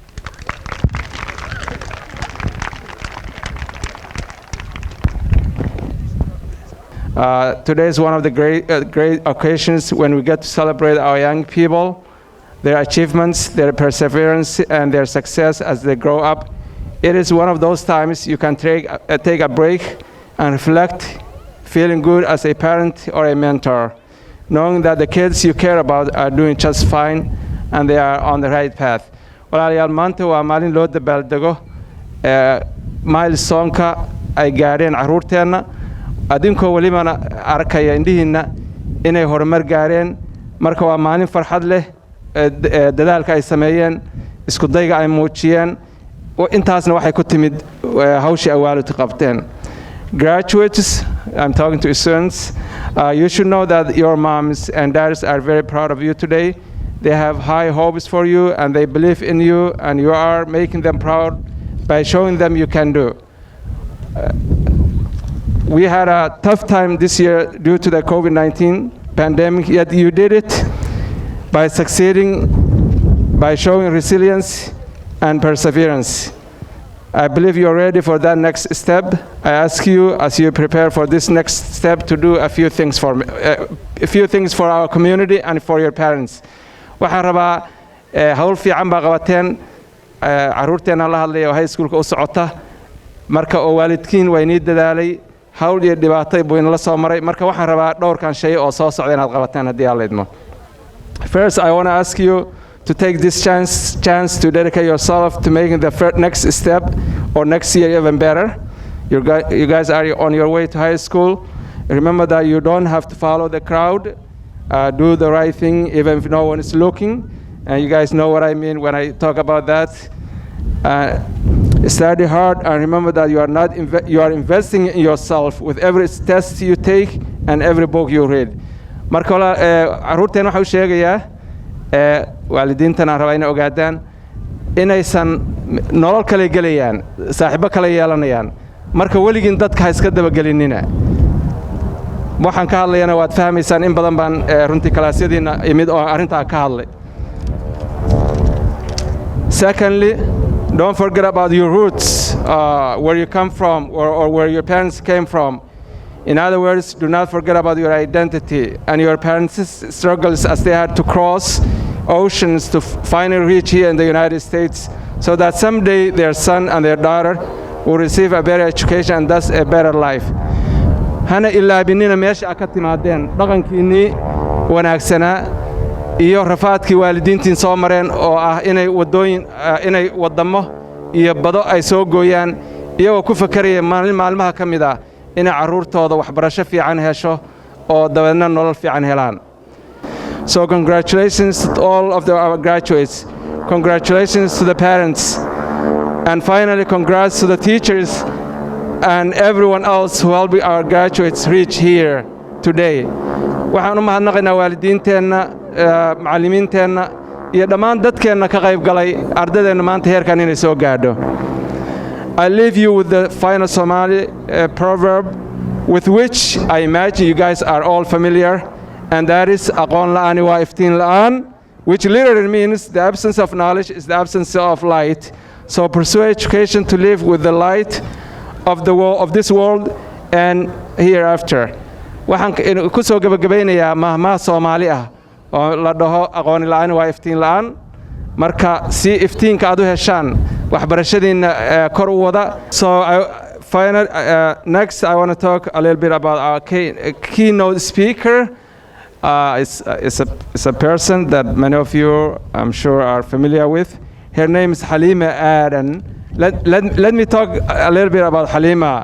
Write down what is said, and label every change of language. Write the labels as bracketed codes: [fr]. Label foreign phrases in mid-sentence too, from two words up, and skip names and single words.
[en] Today is one of the great occasions when we get to celebrate our young people, their achievements, their perseverance, and their success as they grow up. It is one of those times you can take a break and reflect, feeling good as a parent or a mentor, knowing that the kids you care about are doing just fine and they are on the right path. [so] Walaalayaal, maanta waa maalin loo dabaaldego milestone-ka ay gaareen carruurteenna, adinkoo welibana arkaya indhihiinna inay horumar gaareen. Marka waa maalin farxad leh, dadaalka ay sameeyeen, isku dayga ay muujiyeen, intaasna waxay ku timid hawshii ay waalidku qabteen. [en] Graduates, I'm talking to students, you should know that your moms and dads are very proud of you today. They have high hopes for you and they believe in you, and you are making them proud by showing them you can do. We had a tough time this year due to the COVID-19 pandemic, yet you did it by succeeding, by showing resilience and perseverance. I believe you're ready for that next step. I ask you, as you prepare for this next step, to do a few things for me, a few things for our community and for your parents. [so] Waxaan rabaa hawl fiican baa qabateen, carruurteena la hadlaya oo [en] high schoolka [so] u socota, marka oo waalidkiin way nii dadaalay, hawl iyo dhibaatay buu inala soo maray, marka waxaan rabaa dhowrkan shay oo soo socda inaad qabateen haddii Alla idmo. [en] First, I want to ask you to take this chance to dedicate yourself to making the next step or next year even better. You guys are on your way to high school. Remember that you don't have to follow the crowd. Do the right thing even if no one is looking. And you guys know what I mean when I talk about that. Study hard and remember that you are investing in yourself with every test you take and every book you read. [so] Marka carruurteen waxa uu sheegayaa waalidiintana rabaa inay ogaadaan inaysan nolol kale gelayaan, saaxiibo kale yeelanayaan. Marka weligin dadka ha iska dabagelinina. Waxaan ka hadlayana waad fahmaysaan, in badan baan runtii kalaasyadiina imid oo arrintaa ka hadlay. [en] Secondly, don't forget about your roots, where you come from or where your parents came from. In other words, do not forget about your identity and your parents' struggles as they had to cross oceans to finally reach here in the United States, so that someday their son and their daughter will receive a better education and thus a better life. [so] Hana ilaabinina meesha aad ka timaadeen, dhaqankiinnii wanaagsanaa iyo rafaadkii waalidiintiin soo mareen oo ah inay waddamo iyo bado ay soo gooyaan, iyagoo ku fakaraya maalmaha ka mid ah inay carruurtooda waxbarasho fiican hesho oo dabeedna nolol fiican helaan. [en] So congratulations to all of our graduates. Congratulations to the parents. And finally, congrats to the teachers and everyone else who helped our graduates reach here today. [so] Waxaan u mahadnaqaynaa waalidiinteenna, macallimiinteenna, iyo dhammaan dadkeenna ka qayb galay ardadeenna maanta heerkan inay soo gaadho. [en] I leave you with the final Somali proverb with which I imagine you guys are all familiar, and that is [so] aqoon la'aani waa iftiin la'aan, [en] which literally means the absence of knowledge is the absence of light. So pursue education to live with the light of the world, of this world and hereafter. [so] Waxaan ku soo gabagabeynayaa mahmaah Soomaali ah oo la dhaho aqoon la'aani waa iftiin la'aan. marka si iftiinka aad u heshaan waxbarashadiina kor u wada. [en] So next I want to talk a little bit about our keynote speaker. It's a person that many of you, I'm sure, are familiar with. Her name is Halime Aden. Let me talk a little bit about Halima.